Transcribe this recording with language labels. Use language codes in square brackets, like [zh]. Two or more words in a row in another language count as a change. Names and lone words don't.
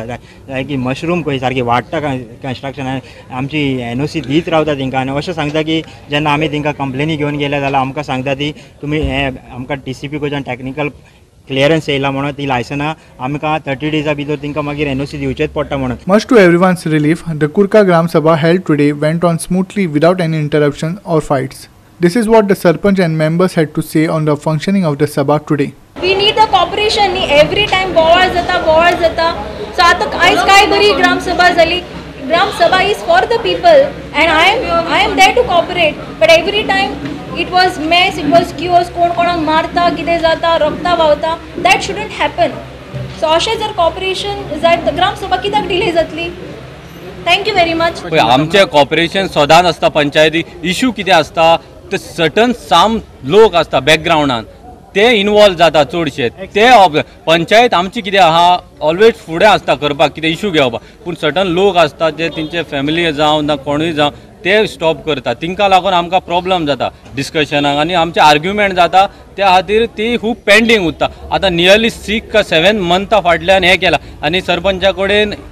[kok] जाय की मशरूम खंय सारकी वाडटा कन्स्ट्रक्शन. आमची NOC दीत रावता तिंका. आनी अशें सांगता की जेन्ना आमी तिंका कंप्लेनी घेवन गेले जाल्यार आमकां सांगता ती तुमी हें आमकां TCP कडच्यान [en] technical clearance [kok] येयला म्हणून ती लायसनां आमकां 30 डेजा भितर तिंका मागीर NOC दिवचेच पडटा म्हणून. [en] Much to everyone's relief, the Kurka Gram Sabha held today went on smoothly without any interruptions or fights. This is what the Sarpanch and members had to say on the functioning of the Sabha today. We need the cooperation. Every time [kok] बोवाळ जाता. So आता आयज काय बरी ग्राम सभा जाली. [en] Gram Sabha is for the people and I am there to cooperate. But every time it was mess, it was chaos. [kok] कोणाक मारता, कितें जाता, रक्ता व्हांवता. [en] That shouldn't happen. [kok] So अशें जर कॉपरेशन जाय तर ग्राम सभा कित्याक डिले जातली. [en] thank you very much. [kok] आमचे कॉपरेशन सदांच आसता पंचायती. इश्यू कितें आसता ते [en] certain some [kok] लोक आसता बॅकग्रावंडान ते इन्वॉल्व जाता चडशे ते पंचायत आमची कितें आहा ऑलवेज फुडें आसता करपाक कितें इशू घेवपाक पूण सर्टन लोक आसता जे तेंचे फॅमिली जावं ना कोणूय जावं ते स्टॉप करता तिंका लागून आमकां प्रॉब्लम जाता डिस्कशनाक आनी आमचे आर्ग्युमेंट जाता त्या खातीर ती खूब पेंडींग उरता आतां नियरली 6 का 7 मंथा फाटल्यान हें केलां आनी सरपंचा कडेन